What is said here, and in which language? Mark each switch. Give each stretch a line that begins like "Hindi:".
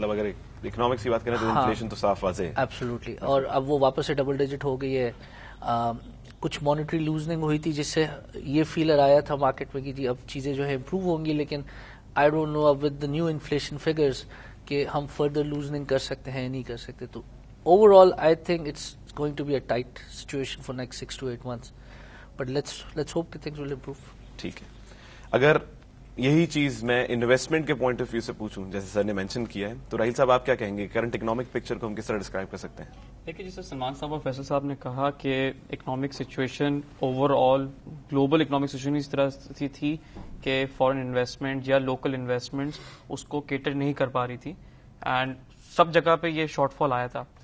Urdu: مطلب اگر اکنامکس کی بات کریں تو انفلیشن تو صاف واضح ہے.
English: Absolutely.
Urdu: اور اب وہ واپس سے ڈبل ڈیجٹ ہو گئی ہے. کچھ مانیٹری لوزنگ ہوئی تھی جس سے یہ فیلر آیا تھا مارکیٹ میں کہ جی اب چیزیں جو ہے امپروو ہوں گی لیکن
English: I don't know
Urdu: اب
English: with the new inflation figures
Urdu: کہ ہم فردر لوزنگ کر سکتے ہیں نہیں کر سکتے.
English: تو overall I think it's going to be a tight situation for next 6 to 8 months but let's hope that things will improve.
Urdu: ٹھیک ہے. اگر یہی چیز میں انویسٹمنٹ کے پوائنٹ آف ویو سے پوچھوں جیسے سر نے مینشن کیا ہے تو راہیل صاحب آپ کیا کہیں گے کرنٹ اکنامک پکچر کو ہم کس طرح ڈسکرائب کر سکتے ہیں؟ دیکھیے جیسے سلمان صاحب اور فیصل صاحب نے کہا کہ economic situation over all global economic situation اس طرح سے تھی کہ فارن انویسٹمنٹ یا لوکل انویسٹمنٹس اس کو کیٹر نہیں کر پا رہی تھی اینڈ سب جگہ پہ یہ شارٹ فال آیا تھا.